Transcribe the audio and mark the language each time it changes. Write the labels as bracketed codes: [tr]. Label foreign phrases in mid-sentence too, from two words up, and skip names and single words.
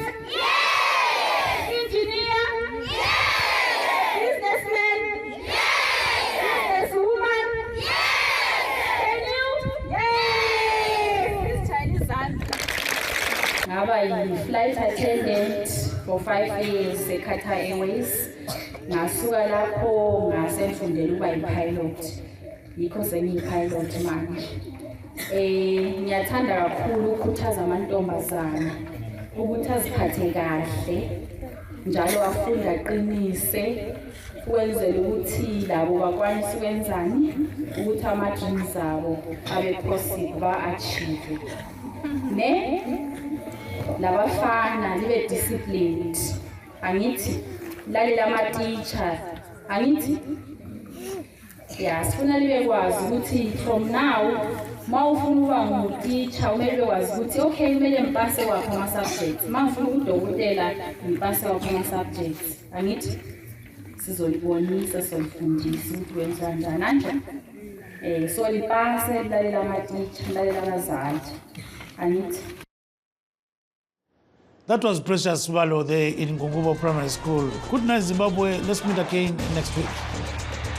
[en] Yes. Engineer? Yes. Businessman? Yes. Businesswoman? Yes. Can you? Yes. This Chinese answer. [nd] Ngaba yi- [en] flight attendant for 5 years [nd] eQatar Airways. Ngasuka lapho ngase ngifundela ukuba yi-pilot. Yikho sengiyi-pilot manje. Ngiyathanda kakhulu ukukhuthaza amantombazana ukuthi aziphathe kahle njalo afunde aqinise ukwenzela ukuthi labo bakwanise ukwenzani ukuthi ama-dreams abo abe possible ba-achieve. Ne labafana libe disciplined. Angithi lalela ama-teacher angithi sifuna libe kwazi ukuthi [en] from now [nd] mawufuna ukuba ngutitsha kumele wazi ukuthi okay kumele ngipase wakho ama-subjects mangifuna ukudokotela ngipase wakho ama-subjects. Angithi sizolibonisa sizolifundisa ukuthi wenza kanjani so lipase lilalela ama-teacher lilalela abazali. Angithi. [en] That was Precious Balo there in Gungubo Primary School. Good night, Zimbabwe. Let's meet again next week.